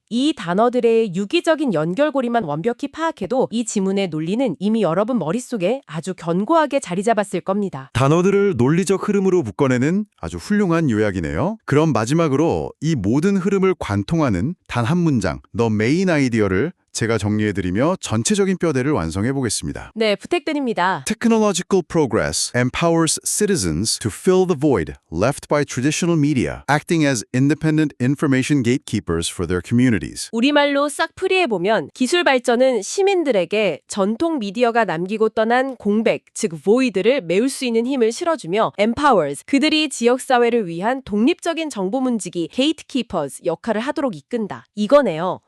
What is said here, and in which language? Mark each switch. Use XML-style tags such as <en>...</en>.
<ko>이 단어들의 유기적인 연결고리만 완벽히 파악해도 이 지문의 논리는 이미 여러분 머릿속에 아주 견고하게 자리 잡았을 겁니다. 단어들을 논리적 흐름으로 묶어내는 아주 훌륭한 요약이네요. 그럼 마지막으로 이 모든 흐름을 관통하는 단 한 문장, The Main Idea를 제가 정리해드리며 전체적인 뼈대를 완성해보겠습니다. 네, 부탁드립니다.</ko> <en>Technological progress empowers citizens to fill the void left by traditional media, acting as independent information gatekeepers for their communities.</en> <ko>우리말로 싹 풀이해보면 기술 발전은 시민들에게 전통 미디어가 남기고 떠난 공백, 즉 void를 메울 수 있는 힘을 실어주며 empowers, 그들이 지역사회를 위한 독립적인 정보 문지기 gatekeepers 역할을 하도록 이끈다. 이거네요.</ko>